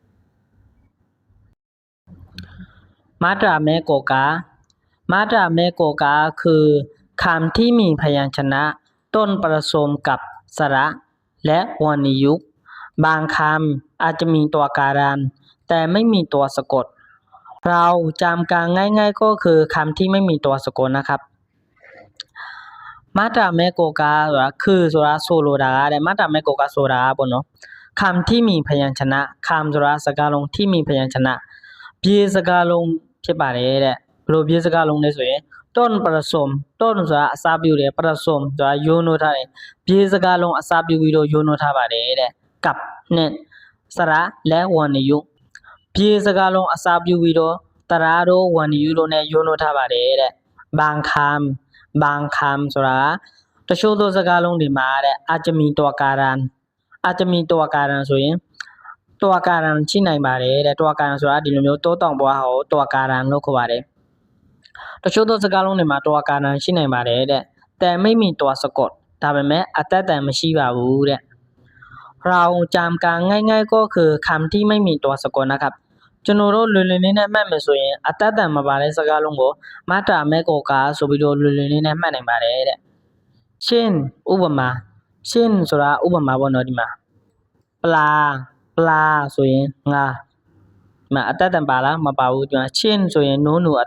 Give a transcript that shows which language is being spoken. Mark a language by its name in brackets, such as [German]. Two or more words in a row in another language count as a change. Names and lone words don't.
[Thai] มาตราแม่กอกามาตราแม่กอกาคือคำที่มีพยัญชนะต้นประสมกับสระและวรรณยุกต์บางคำอาจจะมีตัวการันแต่ไม่มีตัวสะกดเราจำกันง่ายๆก็คือคำที่ไม่มีตัวสะกดนะครับ มาตราแม่กอกาคือ [Burmese] ဆိုတာဆိုလိုတာကတဲ့ [Thai] มาตราแม่กอกา [Burmese] ဆိုတာပေါ့เนาะ [Thai] คำที่มีพยัญชนะคำ [Burmese] ဆိုတာစကားလုံး [Thai] ที่มีพ [Burmese] ยัญชนะပြေစကားလုံးဖြစ်ပါတယ်တဲ့ဘယ်လိုပြေစကားလုံးလဲဆိုရင် [Thai] ต้นประสมต้น [Burmese] ဆိုတာအစပြုတယ်ประสมဆိုတာရိုးနိုးထားတယ်ပြေစကားလုံးအစပြုပြီးတော့ရိုးနိုးထားပါတယ်တဲ့กับနဲ့စระและဝรรณยุกต์ပြေစကားလုံးအစပြုပြီးတော့တရာတို့ဝรรณยุกต์တို့နဲ့ရိုးနိုးထားပါတယ်တဲ့ [Thai] บางคำ [Burmese] ဆိုတာတချို့သောစကားလုံးတွေမှာတဲ့ [Thai] อาจจะมีตัวการันอาจ จะมีตัวการัน [Burmese] ဆိုရင်ตัวการันရှိနိုင်ပါတယ်တဲ့ตัวการันဆိုတာဒီလိုမျိုးတိုးတောင်ပွားဟောตัวการันလို့ခေါ်ပါတယ်တချို့သောစကားလုံးတွေမှာตัวการันရှိနိုင်ပါတယ်တဲ့ [Thai] แต่ไม่มีตัวสะกด [Burmese] ဒါပေမဲ့အသက်တန်မရှိပါဘူးတဲ့ [Thai] เราจำกันง่ายๆก็คือคำที่ไม่มีตัวสะกดนะครับ [Burmese] ကျွန် တော်တို့လွယ်လွယ်လေးနဲ့မှတ်မယ်ဆိုရင်အသက်တန်မပါတဲ့စကားလုံးကိုမာတာမဲကိုကာဆိုပြီးတော့လွယ်လွယ်လေးနဲ့မှတ်နိုင်ပါတယ်တဲ့ရှင်းဥပမာရှ င်းဆိုတာဥပမာပေါ့နော်ဒီမှာပလာဆိုရင်ငါဒီမှာအသက်တန်ပါလားမပါဘူးဒီမှာရှင်းဆိုရင်နိုးနိုးအ